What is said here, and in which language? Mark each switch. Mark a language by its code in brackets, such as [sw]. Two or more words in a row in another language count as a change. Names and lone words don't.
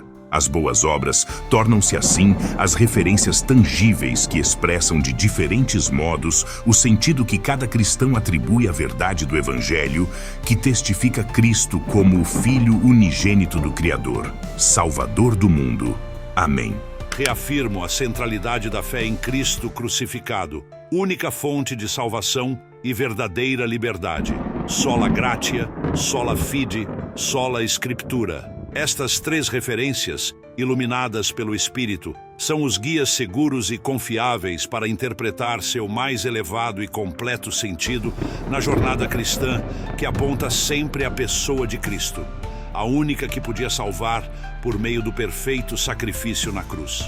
[pt] As boas obras tornam-se assim as referências tangíveis que expressam de diferentes modos o sentido que cada cristão atribui à verdade do Evangelho, que testifica Cristo como o Filho unigênito do Criador, Salvador do mundo. Amém. Reafirmo a centralidade da fé em Cristo crucificado, única fonte de salvação e verdadeira liberdade. [la] Sola gratia, sola fide, sola scriptura. [pt] Estas três referências, iluminadas pelo Espírito, são os guias seguros e confiáveis para interpretar seu mais elevado e completo sentido na jornada cristã que aponta sempre à pessoa de Cristo, a única que podia salvar por meio do perfeito sacrifício na cruz.